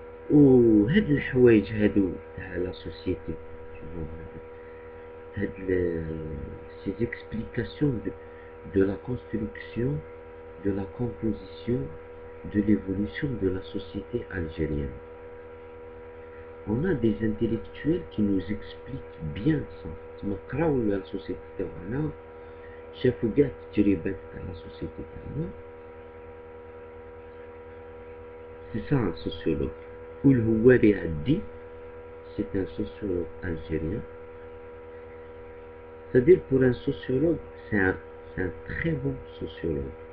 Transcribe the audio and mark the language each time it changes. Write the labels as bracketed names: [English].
[Arabic] وهاد الحوايج هادو تاع لا سوسيتي هاد [French] ces explications de la construction, de la composition, de l'évolution de la société algérienne. On a des intellectuels qui nous expliquent bien ça. [Arabic] تما قراو la société تاعنا شافوا كاع التجربات تاع la société تاعنا. [French] C'est ça un sociologue. Oulhouari Haddi, c'est un sociologue algérien. C'est-à-dire pour un sociologue, c'est un très bon sociologue.